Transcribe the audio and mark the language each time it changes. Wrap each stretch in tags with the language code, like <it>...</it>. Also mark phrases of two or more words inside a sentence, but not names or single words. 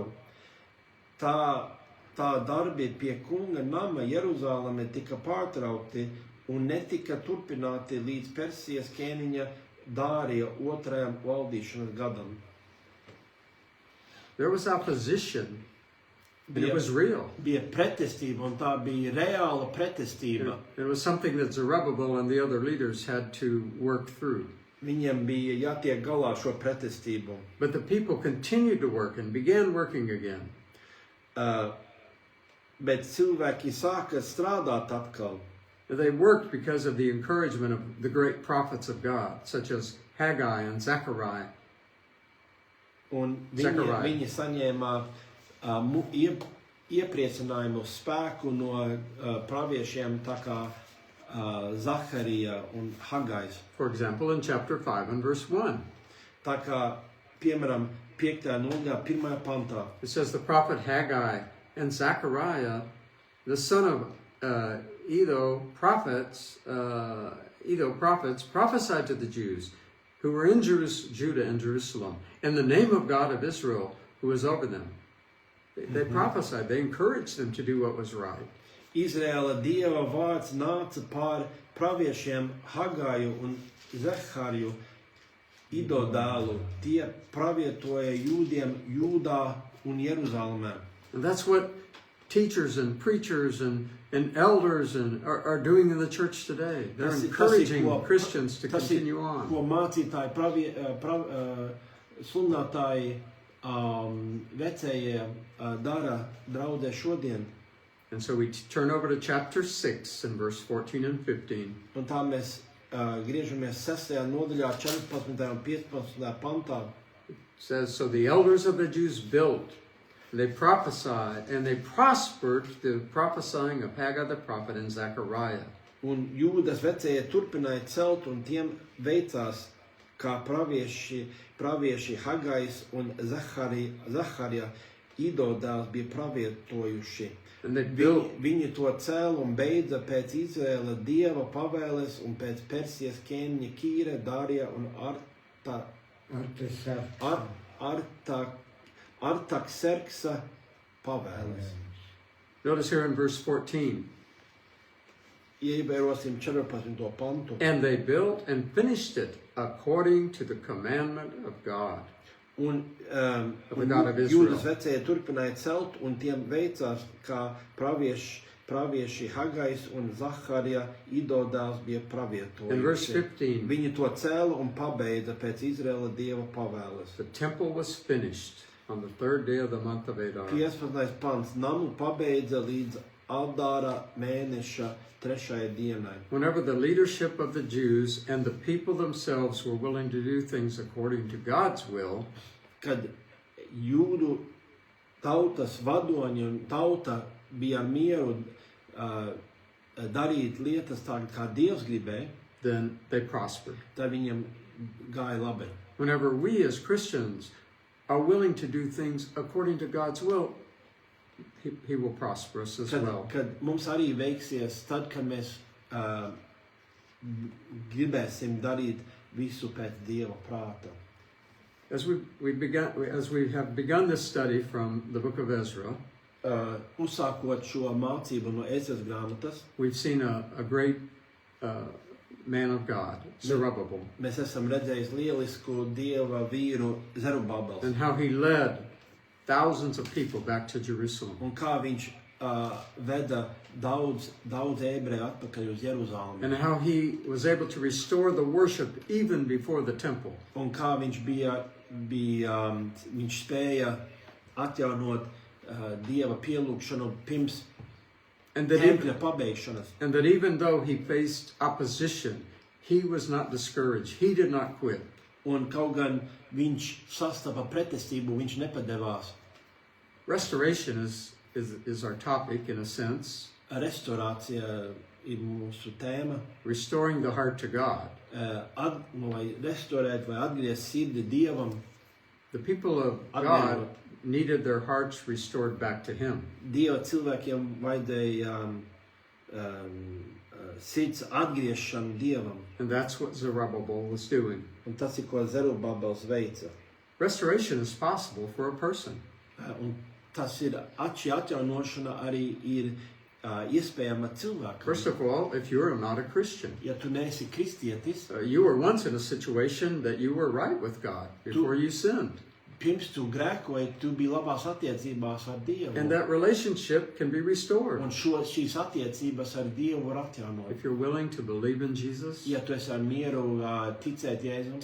<lv>Tā darbi pie kunga nama Jeruzalemi tika pārtraukti un netika turpināti līdz Persijas ķēniņa Dārija 2. valdīšanas gadam.</lv> <en>There was opposition, and it</en> <lv>Bija,</lv> <en>was real.</en> <lv>bija pretestība, un tā bija reāla pretestība.</lv> <en>It was something that Zerubbabel and the other leaders had to work through.</en> <lv>Viņiem bija jātiek galā ar šo pretestību.</lv> <en>But the people continued to work and began working again.</en> <lv>Bet cilvēki sāka strādāt atkal.</lv> <en>They worked because of the encouragement of the great prophets of God, such as Haggai and Zechariah.</en> <lv>Un Zechariah. viņi saņēma iepriecinājumu spēku no praviešiem tā kā Zaharija un Hagais.</lv> <en>For example, in chapter 5 and verse 1,</en> <lv>Tā kā, piemēram, 5. nodaļā, 1. pantā.</lv> <en>it says the prophet Haggai and Zechariah, the son of Iddo prophets, prophesied to the Jews who were in Judah and Jerusalem, in the name of God of Israel, who was over them. They prophesied, they encouraged them to do what was right.</en> <lv>Izraēla Dieva vārds nāca pār praviešiem Hagaju un Zehariju, Ido dēlu. Tie pravietoja jūdiem Jūdā un Jeruzalemē.</lv> <en>And that's what teachers and preachers and elders are doing in the church today. They're encouraging Christians to continue on.</en> <lv>Ko mācītāji, sludinātāji, vecējie dara draudzē šodien.</lv> <en>And so we turn over to chapter 6 and verse 14 and 15.</en> <lv>Un tā mēs griežamies 6. nodaļā, 14. un 15. pantā.</lv> <en>It says, so the elders of the Jews built, they prophesied, and they prospered the prophesying of Haggai the prophet and Zechariah.</en> <lv>Un Jūdas vecējie turpināja celt, un tiem veicās, kā pravieši Hagais un Zaharija, Ido dēls bija pravietojuši.</lv> <en>And they built,</en> <lv>Viņi to cēla un beidza pēc Izraēla Dieva pavēles un pēc Persijas ķēniņa Kīra, Darija un Artakserksa pavēles.</lv> <en>notice here in verse 14,</en> <lv>Ievērosim 14. pantu.</lv> <en>and they built and finished it according to the commandment of God.</en> <lv>Un</lv> <en>the God of Israel.</en> <lv>Jūdas vecēji turpināja celt, un tiem veicās, kā pravieši Hagais un Zaharija, Ido dēls bija</lv> <en>In verse</en> <lv>pravietojuši.</lv> <en>15,</en> <lv>Viņi to cēla un pabeidza pēc Izraēla Dieva pavēles.</lv> <en>the temple was finished on the 3rd day of the month of Adar.</en> <lv>15. pants. Namu pabeidza līdz Adāra mēneša 3. dienai.</lv> <en>Whenever the leadership of the Jews and the people themselves were willing to do things according to God's will,</en> <lv>Kad jūdu tautas vadoņi un tauta bija ar mieru darīt lietas tā, kā Dievs gribēja,</lv> <en>then they prospered.</en> <lv>tad viņam gāja labi.</lv> <en>Whenever we as Christians are willing to do things according to God's will, He will prosper us as well.</en> <lv>Kad mums arī veiksies, tad, kad mēs gribēsim darīt visu pēc Dieva prāta.</lv> <en>As we have begun this study from the book of Ezra,</en> <lv>Uzsākot šo mācību no Ezras grāmatas,</lv> <en>we've seen a great man of God, Zerubbabel,</en> <lv>mēs esam redzējuši lielisku Dieva vīru Zerubabels.</lv> <en>and how he led thousands of people back to Jerusalem.</en> <lv>Un kā viņš veda daudz ebreju atpakaļ uz Jeruzalemi.</lv> <en>And how he was able to restore the worship even before the temple.</en> <lv>Un kā viņš viņš spēja atjaunot Dieva pielūgšanu pirms</lv> <en>And that,</en> <lv>tempļa pabeigšanas.</lv> <en>and that even though he faced opposition, he was not discouraged. He did not quit.</en> <lv>Un kaut gan viņš sastapa pretestību, viņš nepadevās.</lv> <en>Restoration is our topic in a sense.</en> <lv>Restorācija ir mūsu tēma.</lv> <en>Restoring the heart to God.</en> <lv>Lai restorēt vai atgriezt sirdi Dievam.</lv> <en>The people of God needed their hearts restored back to him.</en> <lv>Dieva cilvēkiem vajadzēja sirds atgriešanu Dievam.</lv> <en>And that's what Zerubbabel was doing.</en> <lv>Un tas ir, ko Zerubabels veica.</lv> <en>Restoration is possible for a person.</en> <lv>Un tas ir, šī atjaunošana arī ir iespējama cilvēkam.</lv> <en>First of all, if you're not a Christian,</en> <lv>Ja tu neesi kristietis,</lv> <en>you were once in a situation that you were right with God before you sinned.</en> <lv>pirms tu grēkoji, tu biji labās attiecībās ar Dievu.</lv> <en>And that relationship can be restored.</en> <lv>Un šīs attiecības ar Dievu var atjaunot.</lv> <en>If you're willing to believe in Jesus,</en> <lv>Ja tu esi ar mieru ticēt Jēzum,</lv>